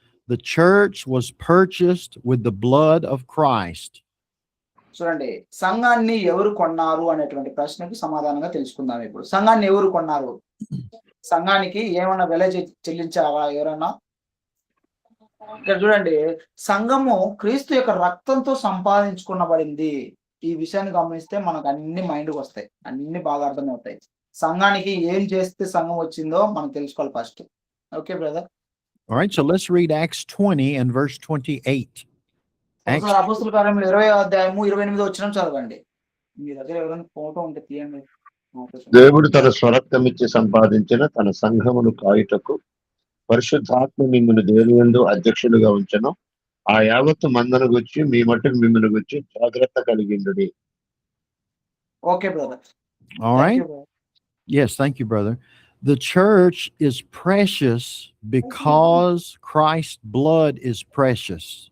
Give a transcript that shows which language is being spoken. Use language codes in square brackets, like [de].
[en] The church was purchased with the blood of Christ. [te] చూడండి, సంఘాన్ని ఎవరు కొన్నారు అనేటువంటి ప్రశ్నకు సమాధానంగా తెలుసుకుందాం ఇప్పుడు. సంఘాన్ని ఎవరు కొన్నారు? సంఘానికి ఏమన్నా వెల చెల్లించారా ఎవరన్నా? ఇక్కడ చూడండి, సంఘము క్రీస్తు యొక్క రక్తంతో సంపాదించుకునబడింది. ఈ విషయాన్ని గమనిస్తే మనకు అన్ని మైండ్కి వస్తాయి, అన్ని బాగా అర్థమవుతాయి. సంఘానికి ఏం చేస్తే సంఘం వచ్చిందో మనం తెలుసుకోవాలి first. [en] Okay brother. All right, so let's read Acts 20 and verse 28. [te] అపోస్తుల కార్యములు 20వ అధ్యాయము 28వ వచనం చదవండి. మీ దగ్గర ఎవరైనా ఫోటో ఉంటే తీయండి. దేవుడు తన స్వరక్తమిచ్చి సంపాదించిన తన సంఘమును కాయుటకు పరిశుద్ధాత్మ మిమ్మల్ని దేవునియందు అధ్యక్షులుగా ఉంచెను. ఆ యావత్తు మందను గురించి మీ మట్టుకు మిమ్మల్ని గురించి జాగ్రత్త కలిగిండుడి. [en] Okay brother. All right. Yes, thank you, brother. The church is precious because Christ's blood is precious.